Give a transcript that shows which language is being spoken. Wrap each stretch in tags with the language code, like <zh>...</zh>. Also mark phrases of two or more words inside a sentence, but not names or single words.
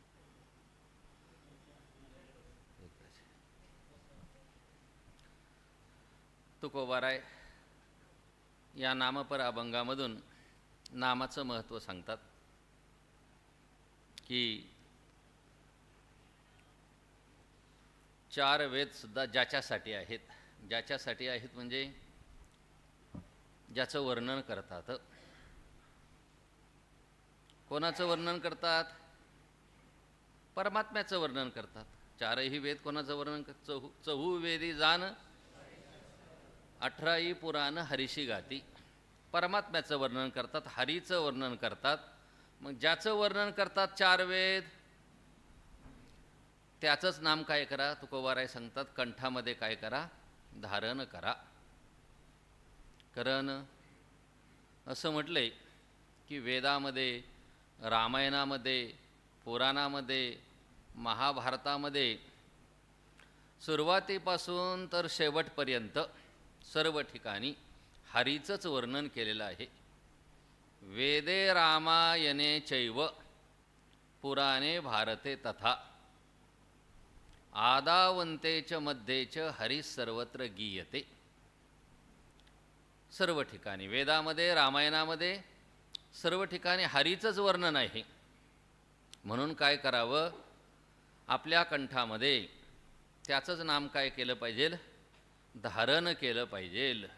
<mr>तुकोबाराय या नामपर अभंगामधून नामाचं महत्त्व सांगतात की 4 वेदसुद्धा ज्याच्यासाठी आहेत. ज्याच्यासाठी आहेत म्हणजे ज्याचं वर्णन करतात. कोणाचं वर्णन करतात? परमात्म्याचं वर्णन करतात. 4ही वेद कोणाचं वर्णन करतात? चहू वेदी जान 18ही पुराण हरीशी गाती. परमात्म्याचं वर्णन करतात, हरीचं वर्णन करतात. मग ज्याचं वर्णन करतात 4 वेद त्याचंच नाम काय करा? तुकोबाराय सांगतात कंठामध्ये काय करा? धारण करा. कारण असं म्हटलंय की वेदामध्ये, रामायणामध्ये, पुराणामध्ये, महाभारतामध्ये सुरुवातीपासून तर शेवटपर्यंत सर्व ठिकाणी हरीचंच वर्णन केलेलं आहे.</mr> <sa>वेदे रामायणे चैव पुराणे भारते तथा आदावन्ते च मध्ये च हरी सर्वत्र गीयते.</sa> <mr>सर्व ठिकाणी वेदामध्ये, रामायणामध्ये सर्व ठिकाणी हरीचंच वर्णन आहे. म्हणून काय करावं? आपल्या कंठामध्ये त्याचंच नाम काय केलं पाहिजे? धारण केलं पाहिजे.</mr>